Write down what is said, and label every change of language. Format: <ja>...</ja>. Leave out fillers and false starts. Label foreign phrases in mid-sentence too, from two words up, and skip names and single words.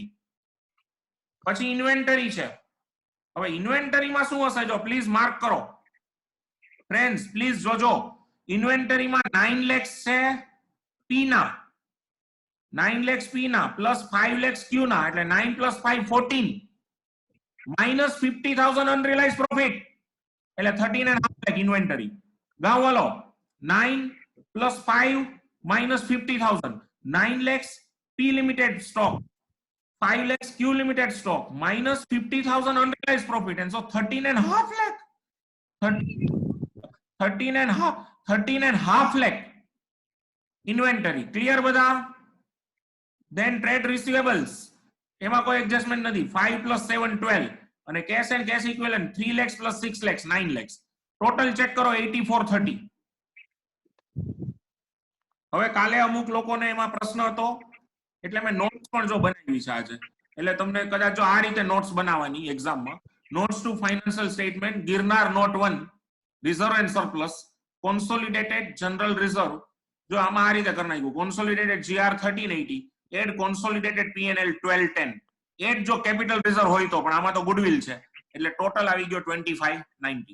<gu>પછી ઇન્વેન્ટરી છે. હવે ઇન્વેન્ટરી માં શું હશે? જો પ્લીઝ માર્ક કરો ફ્રેન્ડ્સ, પ્લીઝ જોજો. ઇન્વેન્ટરી માં 9 lakhs છે P ના, 9 lakhs P ના પ્લસ 5 lakhs Q ના, એટલે</gu> <en>9 plus 5 14 minus 50,000 unrealized profit</en> <gu>એટલે 13.5 lakh ઇન્વેન્ટરી. ગાવ વાલો</gu> <en>9 plus 5 minus 50,000, 9 lakhs P limited stock, 5 lakhs Q limited stock minus 50,000 unrealized profit, and so 13.5 lakh. 13.5 lakh inventory. Clear બધા? Then trade receivables,</en> <gu>એમાં કોઈ એડજસ્ટમેન્ટ નથી.</gu> <en>5 plus 7 12, અને cash and cash equivalent 3 lakhs plus 6 lakhs 9 lakhs.</en> <gu>ટોટલ ચેક કરો 8430. હવે કાલે અમુક લોકોને એમાં પ્રશ્ન હતો એટલે મેં નોટ્સ પણ જો બનાવી છે આજે, એટલે તમને કદાચ જો આ રીતે નોટ્સ બનાવવાની એક્ઝામમાં,</gu> <en>notes to financial statement,</en> <gu>ગિરનાર નોટ 1,</gu> <en>reserve and surplus, consolidated general reserve,</en> <gu>જો આમાં આ રીતે કરી નાખ્યું,</gu> <en>consolidated GR</en> <gu>1380,</gu> <en>add consolidated P&L</en> <gu>1210, એડ જો</gu> <en>capital reserve</en> <gu>હોય તો, પણ આમાં તો ગુડવિલ છે એટલે ટોટલ આવી ગયો 2590.</gu>